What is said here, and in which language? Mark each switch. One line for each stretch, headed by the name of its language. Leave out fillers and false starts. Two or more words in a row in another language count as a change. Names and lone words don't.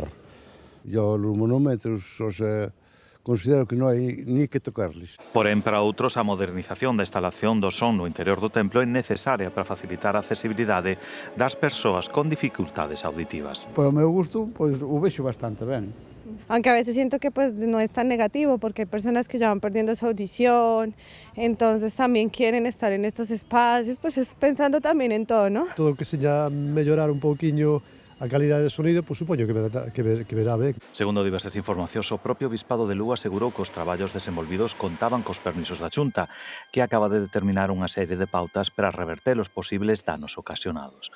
Galician: Yo os monumentos considero que non hai ni que tocarles. Porén, para outros, a modernización da instalación do son no interior do templo é necesaria para facilitar a accesibilidade das persoas con dificultades auditivas. Por o meu gusto, pois o vexo bastante ben.
Spanish: Aunque a veces siento que pues no es tan negativo porque hay personas que ya van perdiendo su audición, entonces también quieren estar en estos espacios, pues es pensando también en todo, ¿no?
Galician: Todo que seña mellorar un pouquiño a calidade de sonido, pois supoño que verá ben. Segundo diversas informacións, o propio Bispado de Lugo asegurou que os traballos desenvolvidos contaban cos permisos da Xunta, que acaba de determinar unha serie de pautas para reverter os posibles danos ocasionados.